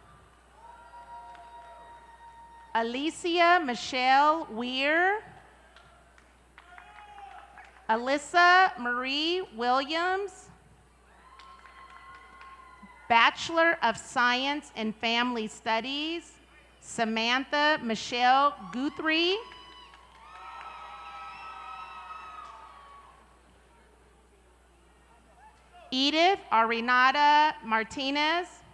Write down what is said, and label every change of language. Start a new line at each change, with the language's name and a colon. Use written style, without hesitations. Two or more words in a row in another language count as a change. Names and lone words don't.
English: Alicia Michelle Weir. Alyssa Marie Williams. Bachelor of Science in Family Studies, Samantha Michelle Guthrie. Edith Arenada Martinez.